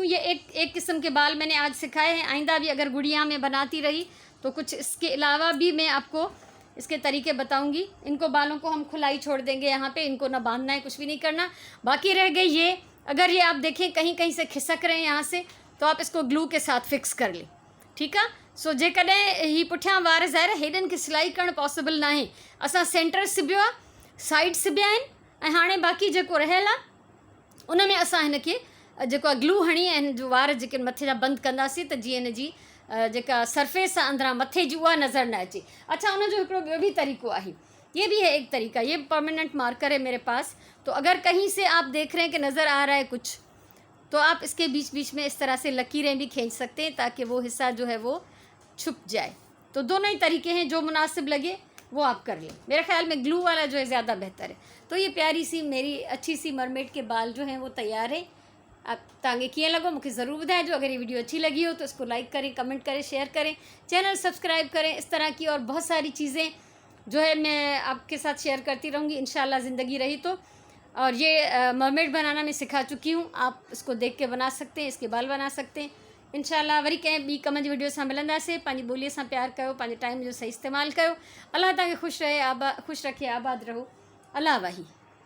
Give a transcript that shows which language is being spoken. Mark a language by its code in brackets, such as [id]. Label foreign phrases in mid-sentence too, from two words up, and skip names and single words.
[hi] ये एक किस्म के बाल मैंने आज सिखाए हैं। आइंदा भी अगर गुड़िया में बनाती रही तो कुछ इसके अलावा भी मैं आपको इसके तरीके बताऊंगी। इनको बालों को हम खुलाई छोड़ देंगे यहाँ पे, इनको ना बांधना है, कुछ भी नहीं करना। बाकी रह गई ये, अगर ये आप देखें कहीं कहीं से खिसक रहे हैं यहाँ से, तो आप इसको ग्लू के साथ फिक्स कर लें, [sd] ठीकु आहे। सो जेकॾहिं ही पुठियां वार ज़ाहिर हेॾनि खे सिलाई करणु पॉसिबल न आहे, असां सेंटर सिबियो आहे, साइड सिबिया आहिनि, ऐं हाणे बाक़ी जेको रहियल आहे उन में असां हिन खे जेको आहे ग्लू हणी ऐं हिन जो वार जेके मथे जा बंदि कंदासीं, त जीअं हिन जी जेका सरफेस आहे अंदरां मथे जी उहा नज़र न अचे। अच्छा, उन जो हिकिड़ो ॿियो बि तरीक़ो आहे, [hi] ये भी है एक तरीका। ये [en] permanent marker [hi] है मेरे पास, तो अगर कहीं से आप देख रहे हैं कि नज़र आ रहा है कुछ, तो आप इसके बीच बीच में इस तरह से लकीरें भी खींच सकते हैं ताकि वो हिस्सा जो है वो छुप जाए। तो दोनों ही तरीके हैं, जो मुनासिब लगे वो आप कर लें। मेरे ख्याल में ग्लू वाला जो है ज़्यादा बेहतर है। तो ये प्यारी सी मेरी अच्छी सी मरमेड के बाल जो हैं वो तैयार है। [sd] आप तव्हांखे कीअं लॻो मूंखे ज़रूर ॿुधाइजो। [hi] अगर ये वीडियो अच्छी लगी हो तो इसको लाइक करें, कमेंट करें, शेयर करें, [en] channel subscribe [hi] करें। इस तरह की और बहुत सारी चीज़ें जो है मैं आपके साथ शेयर करती रहूँगी इंशाल्लाह, ज़िंदगी रही तो। और ये मरमेड बनाना मैं सिखा चुकी हूँ, आप इसको देख के बना सकते हैं, इसके बाल बना सकते हैं। [sd] इंशाल्लाह वरी कंहिं ॿी कम जी वीडियो सां मिलंदासीं। पंहिंजी ॿोलीअ सां प्यार कयो, पंहिंजे टाइम जो सही इस्तेमालु कयो। अल्लाह तव्हांखे ख़ुशि रहे, ख़ुशि रखे, आबाद रहो। अल्लाह वाही।